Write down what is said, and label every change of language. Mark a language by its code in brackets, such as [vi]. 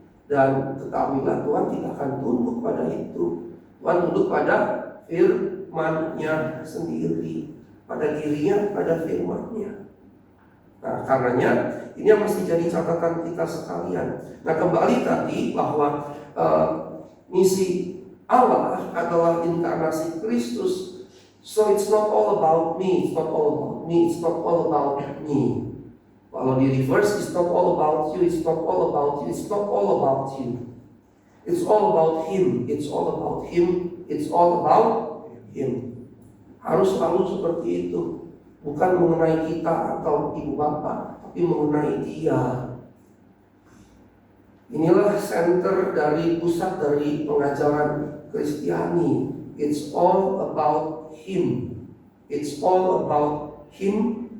[id] Dan ketahuilah Tuhan tidak akan tunduk pada itu. Tuhan tunduk pada firman-Nya sendiri, pada dirinya, pada firman-Nya. Nah, karenanya ini yang mesti jadi catatan kita sekalian. Nah, kembali tadi bahwa misi Allah adalah inkarnasi Kristus. [en] So it's not all about me, it's not all about me, it's not all about me. [id] Kalau di reverse, [en] it's not all about you, it's not all about you, it's not all about you. It's all about Him, it's all about Him, it's all about Him. [id] Harus selalu seperti itu. Bukan mengenai kita atau ibu bapak, tapi mengenai Dia. Inilah center dari pusat dari pengajaran Kristiani. [en] It's all about Him. It's all about Him.